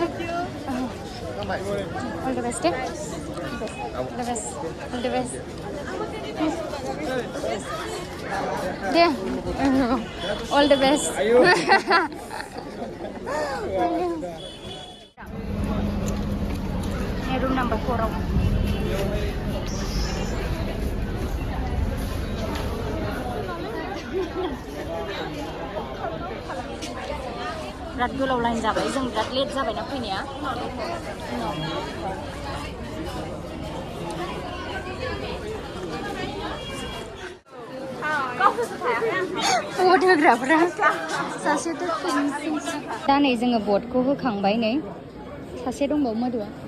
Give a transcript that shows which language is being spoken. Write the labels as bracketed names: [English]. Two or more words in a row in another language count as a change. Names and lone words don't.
[English] All the best. All the best. All the best. Yeah. All the best. Room number 4. [Bodo] बिराद गोलाव लाइन जाबाय जों बिराद लेट जाबायना फैनाया भट होग्राफ्रा सासेथ' दा नै जोङो भटखौ होखांबाय नै सासे दंबावो मधुआ